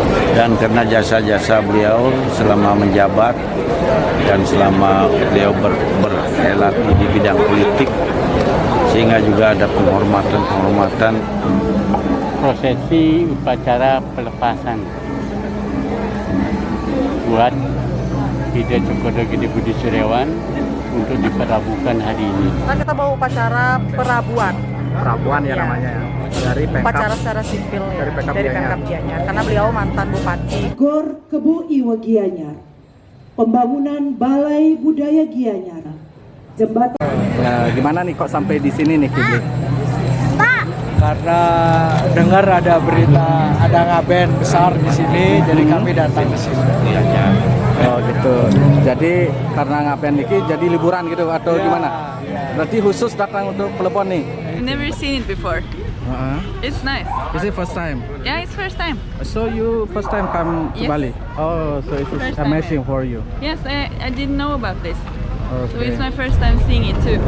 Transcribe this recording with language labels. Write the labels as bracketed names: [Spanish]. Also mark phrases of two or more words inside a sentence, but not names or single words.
[Indonesian] Dan karena jasa-jasa beliau selama menjabat dan selama beliau berhelat di bidang politik, sehingga juga ada penghormatan prosesi upacara pelepasan buat Ida Cokodo Gede Budi Suryawan untuk diperabukan hari ini. Kita mau upacara perabuan. Perabuan ya, namanya ya. Dari Pemkab. Upacara secara sipil ya, dari Pemkab Gianyar. Karena beliau mantan bupati. Gor Kebu Iwa Gianyar, pembangunan Balai Budaya Gianyar, jembatan. Ya, gimana nih kok sampai di sini nih Kibli? Karena dengar ada berita ada ngaben besar di sini, jadi kami datang ke sini. Oh gitu. Jadi karena ngaben ini jadi liburan gitu atau gimana? Berarti khusus datang untuk Pelebon nih? [English] Never seen it before. It's nice. Is it first time? Yeah, it's first time. So you first time come to Yes. Bali? Oh, so it's First time, amazing for you. Yes, I didn't know about this. So Okay. it's my first time seeing it too.